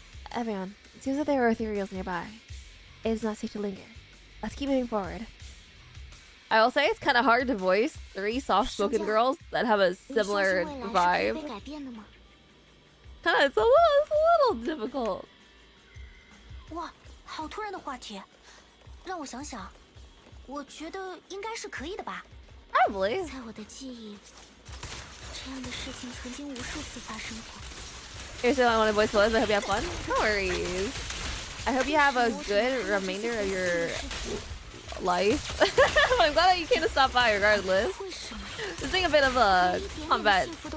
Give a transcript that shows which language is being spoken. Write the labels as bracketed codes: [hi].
[en] Everyone, it seems that there are ethereals nearby. It is not safe to linger. Let's keep moving forward. I will say it's kind of hard to voice 3 soft-spoken girls that have a similar vibe. It's a little difficult. [zh] 哇，好突然的话题，让我想想，我觉得应该是可以的吧。 [en] Probably. [zh] 在我的记忆，这样的事情曾经无数次发生过。 [en] Here's the I want to voice Liz. I hope you have fun. No worries. I hope you have a good remainder of your life. I'm glad that you came to stop by regardless. Just being a bit of a combat.